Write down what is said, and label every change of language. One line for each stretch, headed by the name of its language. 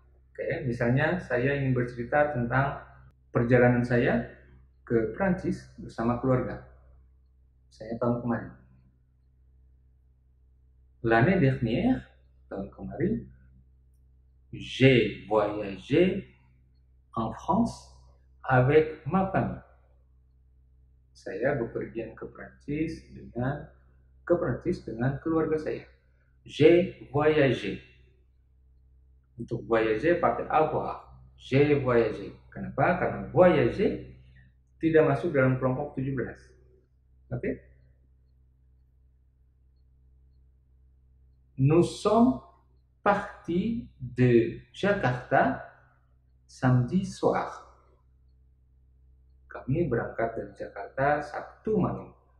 Indonesian: Oke, misalnya saya ingin bercerita tentang perjalanan saya ke Prancis bersama keluarga. Saya tahun kemarin.
French: L'année dernière,
Indonesian: tahun kemarin,
French: j'ai voyagé en France avec ma famille.
Indonesian: Saya bepergian ke Prancis dengan keluarga saya.
French: J'ai voyagé.
Indonesian: Untuk voyager pakai avoir.
French: J'ai voyagé.
Indonesian: Kenapa? Karena voyager tidak masuk dalam kelompok 17. Oke?
French: Nous sommes partis de Jakarta samedi soir.
Indonesian: Kami berangkat dari Jakarta Sabtu malam.